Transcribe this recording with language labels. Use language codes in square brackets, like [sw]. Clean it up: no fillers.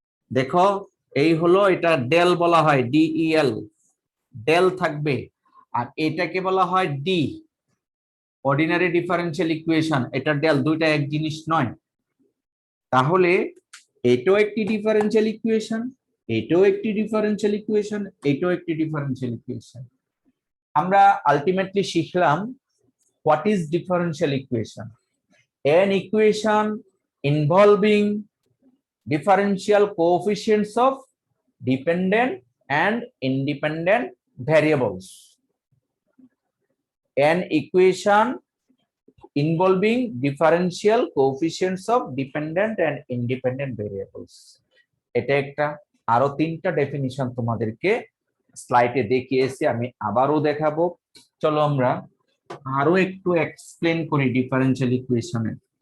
[bn] দেখো এই হলো, এটা ডেল বলা হয়, ডিইএল, ডেল থাকবে। আর এটাকে বলা হয় ডি, অর্ডিনারি ডিফারেনশিয়াল ইকুয়েশন, এটা ডেল, দুইটা এক জিনিস নয়। তাহলে এটাও একটি ডিফারেনশিয়াল ইকুয়েশন, এটাও একটি ডিফারেনশিয়াল ইকুয়েশন, এটাও একটি ডিফারেনশিয়াল ইকুয়েশন। আমরা আলটিমেটলি শিখলাম [en] What is differential equation, an equation involving differential coefficients of dependent and independent variables. An equation involving differential coefficients of dependent and independent variables. [bn] এটা একটা, আরো তিনটা ডেফিনিশন তোমাদেরকে স্লাইডে দেখিয়েছি, আমি আবারও দেখাবো। চলো আমরা আরো একটু এক্সপ্লেন করি ডিফারেনশিয়াল ইকুয়েশনের।